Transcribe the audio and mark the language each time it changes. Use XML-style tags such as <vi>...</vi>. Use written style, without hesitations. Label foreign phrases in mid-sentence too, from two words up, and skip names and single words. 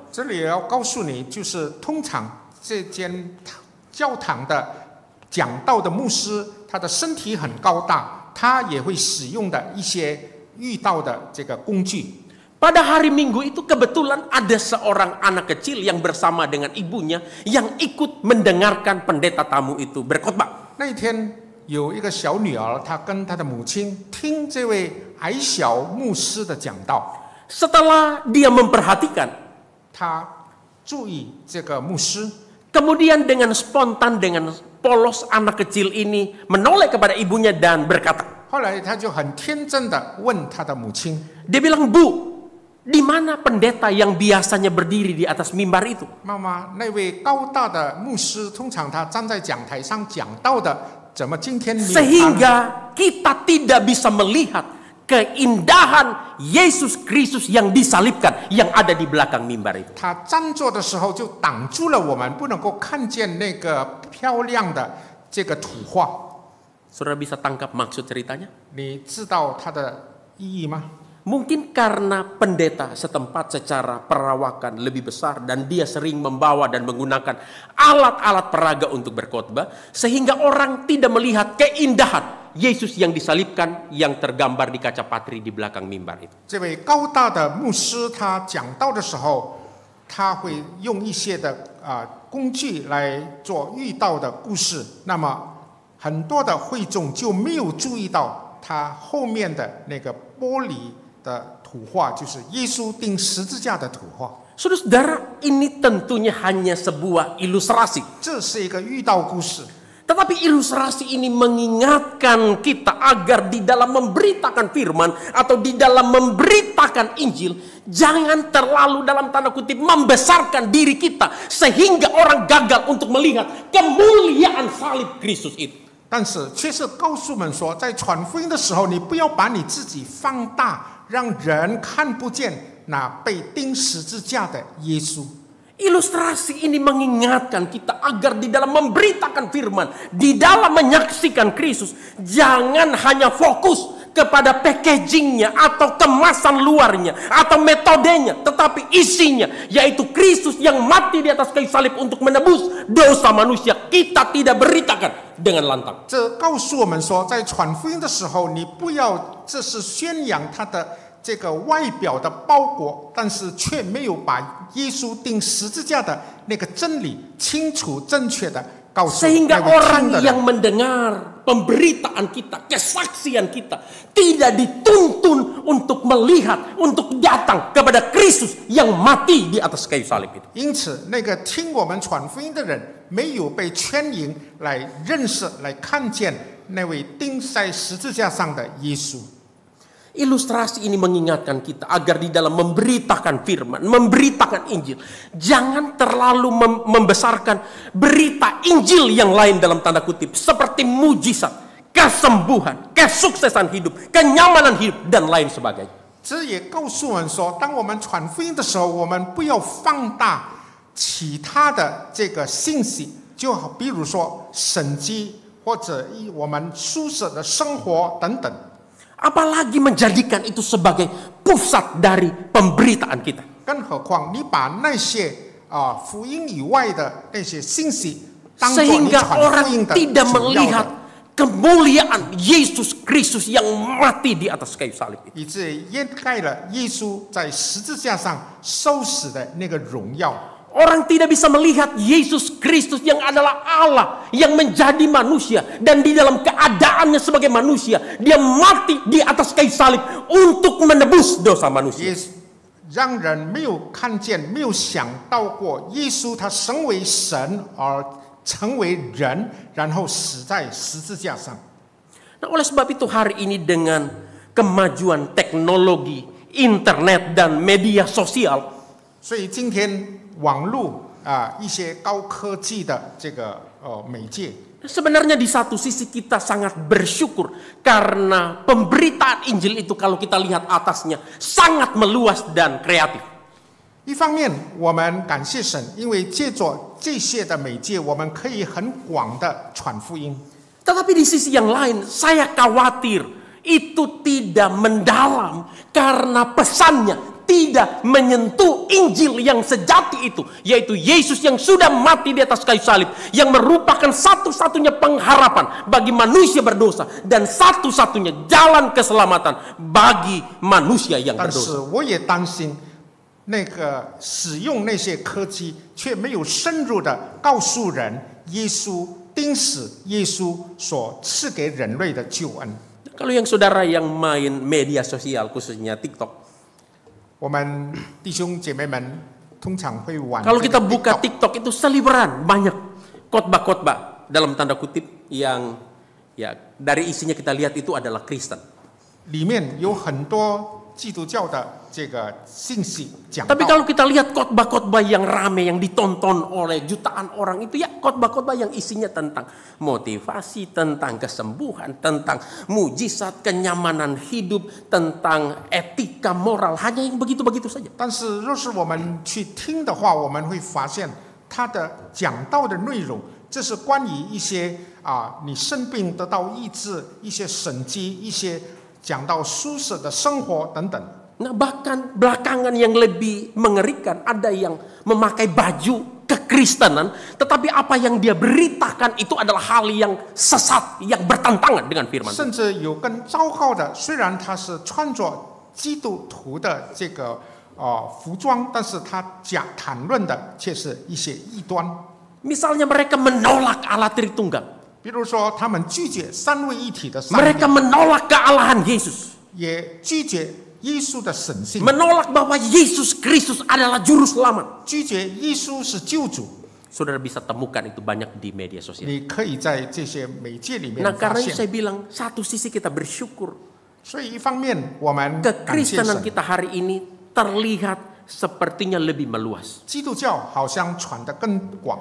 <zh>这里也要告诉你，就是通常这间教堂的讲道的牧师，他的身体很高大，他也会使用的一些遇到的这个工具。</zh> <id>Pada hari Minggu itu kebetulan ada seorang anak kecil yang bersama dengan ibunya yang ikut mendengarkan pendeta tamu itu berkhotbah.</id> <zh>那一天有一个小女儿，她跟她的母亲听这位矮小牧师的讲道，</zh> <id>Setelah dia memperhatikan,</id> <zh>她注意这个牧师，</zh> <id>kemudian dengan spontan, dengan polos anak kecil ini menoleh kepada ibunya dan berkata,</id> <zh>后来她就很天真的问她的母亲，</zh> <id>dia bilang, "Bu, di mana pendeta yang biasanya berdiri di atas mimbar itu?"</id> <zh>妈妈，那位高大的牧师，通常他站在讲台上讲道的，怎么今天没有他呢？</zh> <id>Sehingga kita tidak bisa melihat keindahan Yesus Kristus yang disalibkan yang ada di belakang mimbar itu.</id> <zh>他站坐的时候就挡住了我们，不能够看见那个漂亮的这个图画。</zh> <id>Saudara bisa tangkap maksud ceritanya?</id> <zh>你知道它的意义吗？</zh> <id>Mungkin karena pendeta setempat secara perawakan lebih besar dan dia sering membawa dan menggunakan alat-alat peraga untuk berkhotbah, sehingga orang tidak melihat keindahan Yesus yang disalibkan yang tergambar di kaca patri di belakang mimbar itu.</id> <zh>这位高大的牧师，他讲道的时候，他会用一些的工具来做喻道的故事，那么很多的会众就没有注意到他后面的那个玻璃的图画，就是耶稣钉十字架的图画。</zh> <id>Saudara-saudara, ini tentunya hanya sebuah ilustrasi.</id> <zh>这是一个喻道故事。</zh> <id>Tetapi ilustrasi ini mengingatkan kita agar di dalam memberitakan firman atau di dalam memberitakan Injil, jangan terlalu dalam tanda kutip membesarkan diri kita sehingga orang gagal untuk melihat kemuliaan salib Kristus itu.</id> <zh>但是却是告诉我们说，在传福音的时候，你不要把你自己放大，让人看不见那被钉十字架的耶稣。</zh> <id>Ilustrasi ini mengingatkan kita agar di dalam memberitakan firman, di dalam menyaksikan Kristus, jangan hanya fokus kepada packagingnya atau kemasan luarnya atau metodenya, tetapi isinya, yaitu Kristus yang mati di atas kayu salib untuk menebus dosa manusia. Kita tidak beritakan dengan lantang.</id> <zh>这告诉我们说，在传福音的时候，你不要这是宣扬他的这个外表的包裹，但是却没有把耶稣钉十字架的那个真理清楚正确的告诉</zh> <id>Sehingga</id> <zh>那位听</zh> <id>orang</id> <zh>的</zh> <id>yang</id> <zh>人。</zh> <id>mendengar pemberitaan kita, kesaksian kita, tidak dituntun untuk melihat, untuk datang kepada Kristus yang mati di atas kayu salib itu.</id> <zh>因此，那个听我们传福音的人，没有被牵引来认识、来看见那位钉在十字架上的耶稣。</zh> <id>Ilustrasi ini mengingatkan kita agar di dalam memberitakan firman, memberitakan Injil, jangan terlalu membesarkan berita Injil yang lain dalam tanda kutip, seperti mujizat, kesembuhan, kesuksesan hidup, kenyamanan hidup, dan lain sebagainya.</id> <zh>这也告诉我们说，当我们传福音的时候，我们不要放大其他的这个信息，就好比如说神迹或者我们舒适的生活等等。</zh> <id>Apalagi menjadikan itu sebagai pusat dari pemberitaan kita.</id> <zh>更何况你把那些福音以外的那些信息当作你</zh> <id>Sehingga</id> <zh>传福</zh> <id>orang</id> <zh>音的</zh> <id>tidak</id> <zh>主要</zh> <id>melihat</id> <zh>的，</zh> <id>kemuliaan Yesus Kristus yang mati di atas kayu salib itu.</id> <zh>以致掩盖了耶稣在十字架上受死的那个荣耀。</zh> <id>Orang tidak bisa melihat Yesus Kristus yang adalah Allah yang menjadi manusia, dan di dalam keadaannya sebagai manusia dia mati di atas kayu salib untuk menebus dosa manusia.</id> <zh>让人没有看见、没有想到过耶稣他身为神而成为人，然后死在十字架上。</zh> <id>Nah, oleh sebab itu hari ini dengan kemajuan teknologi, internet dan media sosial,</id> <zh>所以今天网络一些高科技的这个媒介，</zh> <id>sebenarnya di satu sisi kita sangat bersyukur karena pemberitaan Injil itu kalau kita lihat atasnya sangat meluas dan kreatif.</id> <zh>一方面我们感谢神，因为借着这些的媒介，我们可以很广的传福音。</zh> <id>Tetapi di sisi yang lain saya khawatir itu tidak mendalam karena pesannya tidak menyentuh Injil yang sejati itu, yaitu Yesus yang sudah mati di atas kayu salib, yang merupakan satu-satunya pengharapan bagi manusia berdosa dan satu-satunya jalan keselamatan bagi manusia yang</id> <zh>但是</zh> <id>berdosa.</id> <zh>我也担心，那个使用那些科技却没有深入的告诉人耶稣钉死耶稣所赐给人类的救恩。</zh> <id>Kalau yang saudara yang main media sosial khususnya TikTok,</id> <zh>我们弟兄姐妹们通常会玩</zh> <id>kalau</id> <zh>这</zh> <id>kita</id> <zh>个</zh> <id>buka TikTok， TikTok itu seliweran banyak khotbah-khotbah dalam tanda kutip yang ya dari isinya kita lihat itu adalah Kristen.</id> <zh>里面有很多基督教的这个信息讲到。</zh> <id>Tapi kalau kita lihat khotbah-khotbah yang rame yang ditonton oleh jutaan orang itu ya khotbah-khotbah yang isinya tentang motivasi, tentang kesembuhan, tentang mujizat, kenyamanan hidup, tentang etika moral, hanya yang begitu-begitu saja.</id> <zh>但是若是我们去听的话，我们会发现他的讲到的内容，这是关于一些你生病得到医治，一些神迹，一些讲到舒适的生活等等。</zh> <id>Nah, bahkan belakangan yang lebih mengerikan, ada yang memakai baju kekristenan, tetapi apa yang dia beritakan itu adalah hal yang sesat, yang bertentangan dengan firman.</id> <zh>甚至有更糟糕的，虽然他是穿着基督徒的这个服装，但是他谈论的却是一些异端。</zh> <id>Misalnya mereka menolak Allah Tritunggal.</id> <zh>比如说，他们拒绝三位一体的上帝，</zh> <id>Mereka menolak kealahan Yesus.</id> <zh>也拒绝耶稣的神性，</zh> <id>Menolak bahwa Yesus Kristus adalah juru selamat.</id> <zh>拒绝耶稣是救主。</zh> <id>Saudara bisa temukan itu banyak di media sosial.</id> <zh>你可以在这些媒介里面</zh> <id>Nah</id> <zh>发</zh> <id>karena itu</id> <zh>现。</zh> <id>saya bilang, satu sisi kita bersyukur.</id> <zh>所以一方面我们感谢</zh> <id>Kekristenan</id> <zh>神，</zh> <id>kita hari ini terlihat sepertinya lebih meluas.</id> <zh>基督教好像传得更广，</zh>